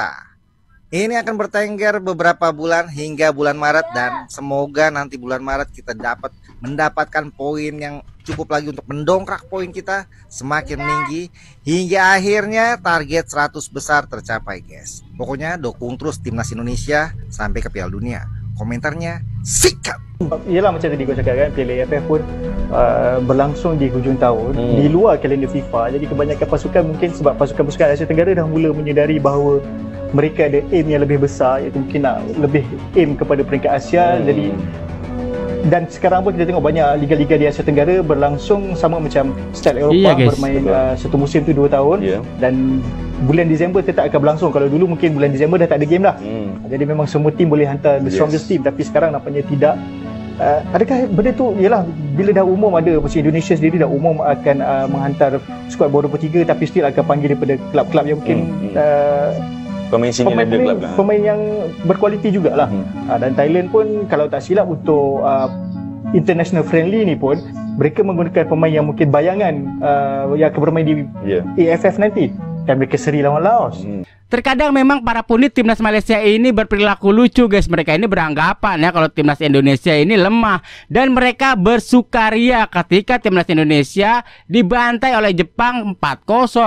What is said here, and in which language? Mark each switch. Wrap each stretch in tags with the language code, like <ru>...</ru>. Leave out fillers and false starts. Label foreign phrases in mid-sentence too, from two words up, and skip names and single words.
<id>Ini akan bertengger beberapa bulan hingga bulan Maret, dan semoga nanti bulan Maret kita dapat mendapatkan poin yang cukup lagi untuk mendongkrak poin kita semakin tinggi hingga akhirnya target 100 besar tercapai guys. Pokoknya dukung terus timnas Indonesia sampai ke Piala Dunia. Komentarnya sikat.</id> <ms>Yelah, macam tadi kau cakap kan, Piala AFF pun berlangsung di hujung tahun di luar kalender FIFA. Jadi kebanyakan pasukan, mungkin sebab pasukan-pasukan Asia Tenggara dah mula menyedari bahawa mereka ada aim yang lebih besar, iaitu mungkin nak lebih aim kepada peringkat Asia. Jadi dan sekarang pun kita tengok banyak liga-liga di Asia Tenggara berlangsung sama macam style Eropah, bermain satu musim tu 2 tahun dan bulan Disember tetap akan berlangsung. Kalau dulu mungkin bulan Disember dah tak ada game dah. Jadi memang semua tim boleh hantar</ms> <en>the strongest team,</en> <ms>tapi sekarang nampaknya tidak. Adakah benda tu ialah bila dah umum ada, macam Indonesia sendiri dah umum akan menghantar skuad bawah 23, tapi still akan panggil daripada klub-klub yang mungkin pemain yang berkualiti jugalah. Dan Thailand pun kalau tak silap untuk</ms> <en>international friendly</en> <ms>ni pun mereka menggunakan pemain yang mungkin bayangan yang akan bermain di AFF nanti, dan mereka seri lawan Laos.</ms> <id>Terkadang memang para pundit timnas Malaysia ini berperilaku lucu guys. Mereka ini beranggapan ya kalau timnas Indonesia ini lemah, dan mereka bersukaria ketika timnas Indonesia dibantai oleh Jepang 4-0.</id>